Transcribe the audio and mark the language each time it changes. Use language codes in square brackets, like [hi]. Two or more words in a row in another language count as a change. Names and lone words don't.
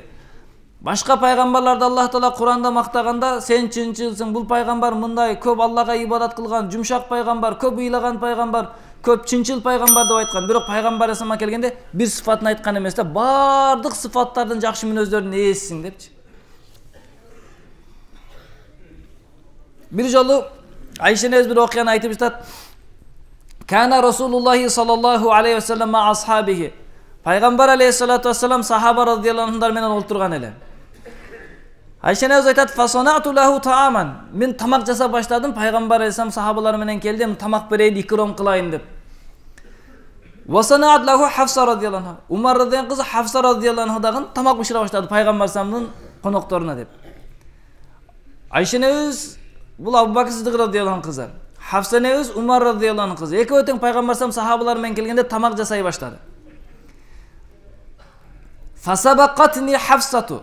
[ky] Башка пайгамбарларды Аллах Таала Куранда мактаганда, сен чынчылсың, бул пайгамбар мындай көп Аллага ибадат кылган, жумшак пайгамбар, көп ыйлаган пайгамбар, көп чынчыл пайгамбар деп айткан. Бирок пайгамбар эсамга келгенде бир сыфатын айткан эмес да, бардык сыфаттардын жакшы мүнөздөрдүн ээсисиң депчи. Бир жолу Айша энебиз бир окуяны айтып жатат. [ar] كان رسول الله صلى الله عليه وسلم مع أصحابه. [ky] Пайгамбар [ar] عليه الصلاة والسلام [ky] сахаба [ar] رضي الله عنهمдар [ky] менен олтурган эле. Айша энебиз айтат: [ar] "فصنعت له طعاما." [ky] Мен тамак жасап баштадым, пайгамбар алейхиссалам сахабалары менен келдим, тамак берейин, икром кылайын деп. [ar] وصنعت له حفصة رضي الله عنها. [ky] Умар радияллаху кызы Хафса [ar] رضي الله عنها [ky] дагы тамак бышыра баштады пайгамбар салламдын конокторуна деп. Айша энебиз бул Абу Бакр Сиддик [ar] رضي الله عنه [ky] кызы. Хафса энебиз Умар [ar] رضي الله عنه [ky] кызы. Экөө тең пайгамбар саллам сахабалар менен келгенде тамак жасай баштады. [ar] فسبقتني حفصة.